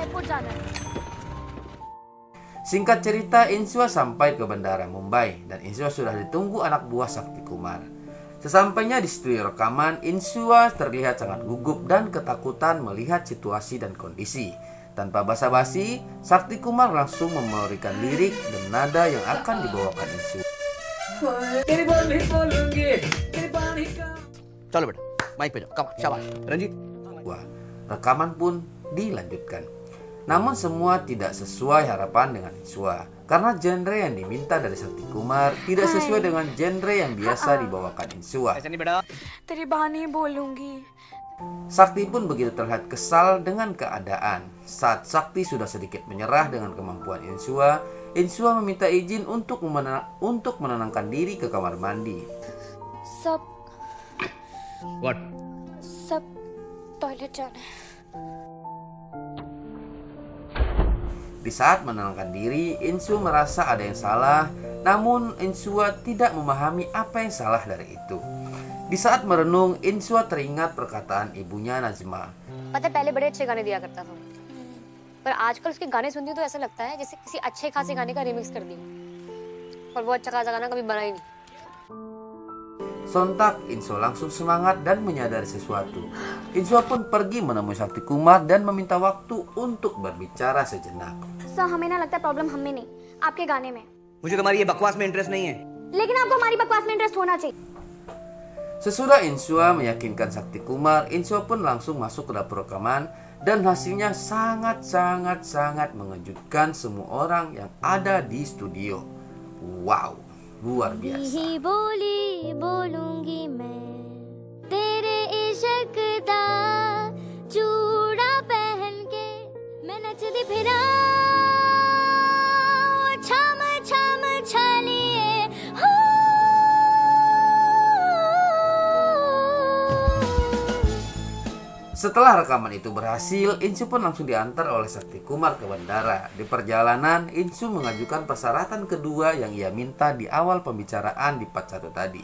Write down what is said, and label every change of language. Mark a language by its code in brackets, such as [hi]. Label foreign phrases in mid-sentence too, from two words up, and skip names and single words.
[id] Singkat cerita, Insoo sampai ke bandara Mumbai dan Insoo sudah ditunggu anak buah Sakti Kumar. Sesampainya di studio rekaman, Insoo terlihat sangat gugup dan ketakutan melihat situasi dan kondisi. Tanpa basa-basi, Sakti Kumar langsung memberikan lirik dan nada yang akan dibawakan Insoo. [hi] चलो बेटा, mic पे जाओ. [en] Come on, [hi] शाबाश. Ranjit. [id] Wah, rekaman pun dilanjutkan. Namun semua tidak sesuai harapan dengan Insoo, karena genre yang diminta dari Sakti Kumar tidak sesuai dengan genre yang biasa dibawakan Insoo. [hi] तेरी बहाने बोलूंगी. [id] Sakti pun begitu terlihat kesal dengan keadaan. Saat Sakti sudah sedikit menyerah dengan kemampuan Insoo, Insoo meminta izin untuk menenangkan diri ke kamar mandi. [hi] सब [en] What? [hi] सब टॉयलेट जाना है. [id] Di saat menenangkan diri, Insoo merasa ada yang salah, namun Insoo tidak memahami apa yang salah dari itu. Di saat merenung, Insoo teringat perkataan ibunya Najma. [hi] पता है पहले बड़े अच्छे गाने दिया करता था, पर आजकल उसके गाने सुनती हूँ तो ऐसा लगता है जैसे किसी अच्छे खासे गाने का रिमिक्स कर दिया, और वो अच्छा खासा गाना कभी बना ही नहीं. [id] Sontak, Insoo langsung semangat dan menyadari sesuatu. Insoo pun pergi menemui Sakti Kumar dan meminta waktu untuk berbicara sejenak. [hi] सर हमें ना लगता है प्रॉब्लम हम में नहीं, आपके गाने में. मुझे तुम्हारी ये बकवास में इंटरेस्ट नहीं है. लेकिन आपको हमारी बकवास में इंटरेस्ट होना चाहिए. [id] Sesudah Insoo meyakinkan Sakti Kumar, Insoo pun langsung masuk ke dapur rekaman dan hasilnya sangat mengejutkan semua orang yang ada di studio. Wow, luar biasa. [pa] ਬੋਲੀ ਬੋਲੂੰਗੀ ਮੈਂ ਤੇਰੇ ਇਸ਼ਕ ਦਾ ਚੂੜਾ ਪਹਿਨ ਕੇ ਮੈਂ ਨੱਚਦੀ ਫਿਰਾਂ ਛਮ ਛਮ ਛਲੀਏ ਹੋ. [id] Setelah rekaman itu berhasil, Insoo pun langsung diantar oleh Sakti Kumar ke bandara. Di perjalanan, Insoo mengajukan persyaratan kedua yang ia minta di awal pembicaraan di part 1 tadi.